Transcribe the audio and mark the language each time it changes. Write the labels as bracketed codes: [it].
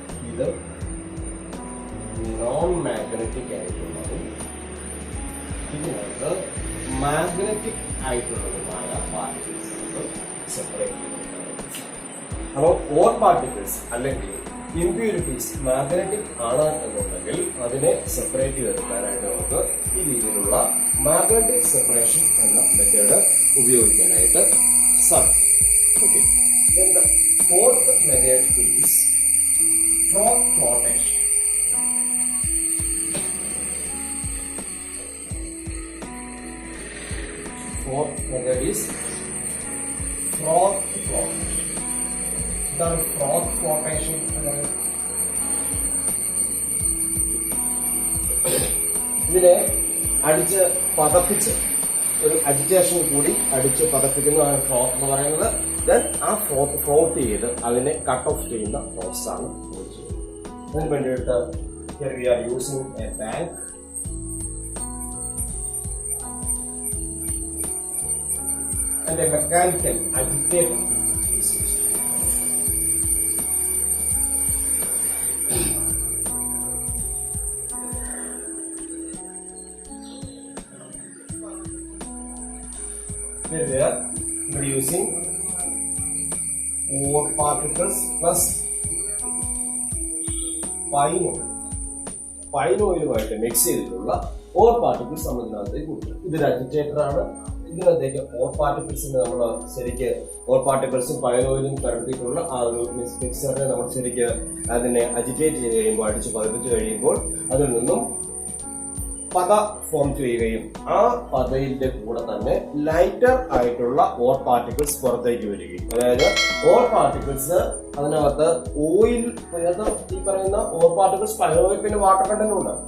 [ml] ഇത് non magnetic ആയിട്ടുള്ളതും ഇതിനകത്ത് മാഗ്നറ്റിക് ആയിട്ടുള്ളതുമായ പാർട്ടിക്കിൾസ് സെപ്പറേറ്റ് ചെയ്യുന്നത്. അപ്പോൾ ഓർ പാർട്ടിക്കിൾസ് അല്ലെങ്കിൽ ഇംപ്യൂരിറ്റീസ് മാഗ്നറ്റിക് ആണ് എന്നുണ്ടെങ്കിൽ അതിനെ സെപ്പറേറ്റ് ചെയ്തെടുക്കാനായിട്ട് നമുക്ക് ഈ രീതിയിലുള്ള മാഗ്നറ്റിക് സെപ്പറേഷൻ എന്ന മെത്തേഡ് ഉപയോഗിക്കാനായിട്ട് സാധിക്കും. [en] Okay. Then the fourth method is froth flotation. Fourth method is froth flotation. The froth flotation [ml] ഇതിനെ അടിച്ച് പതപ്പിച്ച് ഒരു അജിറ്റേഷൻ കൂടി അടിച്ച് പതപ്പിക്കുന്നതാണ് ഫ്രോത്ത് എന്ന് പറയുന്നത്. ദെൻ ആ ഫ്രോത്ത് ചെയ്ത് അതിനെ കട്ട് ഓഫ് ചെയ്യുന്ന പ്രോസസ് ആണ് ചെയ്യുന്നത്. അതിന് വേണ്ടിയിട്ട് [en] here we are using a tank. And a mechanical agitator is used. Here we are introducing ore particles plus pine oil. [ml] Pine ഓയിലുമായിട്ട് mix ചെയ്തിട്ടുള്ള ഓർ പാർട്ടിക്കിൾസ് നമ്മൾ ഇതിനകത്തേക്ക് കൊടുക്കും. ഇതൊരു അജിറ്റേറ്റർ ആണ്. ഇതിനകത്തേക്ക് ഓർ പാർട്ടിക്കിൾസിന് നമ്മൾ ശരിക്ക് ഓർ പാർട്ടിക്കിൾസും പൈൻ ഓയിലും കടത്തിയിട്ടുള്ള ആ ഒരു മിക്സറിനെ നമ്മൾ ശരിക്ക് അതിനെ അജിറ്റേറ്റ് ചെയ്ത് കഴിയുമ്പോൾ അടിച്ച് പതിപ്പിച്ച് കഴിയുമ്പോൾ അതിൽ നിന്നും പത ഫോം ചെയ്യുകയും ആ പതയിന്റെ കൂടെ തന്നെ ലൈറ്റർ ആയിട്ടുള്ള ഓർ പാർട്ടിക്കിൾസ് പുറത്തേക്ക് വരികയും, അതായത് ഓർ പാർട്ടിക്കിൾസ് അതിനകത്ത് ഓയിൽ, ഈ പറയുന്ന ഓർ പാർട്ടിക്കിൾസ് പൈൻ ഓയിൽ പിന്നെ വാട്ടർ കണ്ടന്റ് ഉണ്ട്.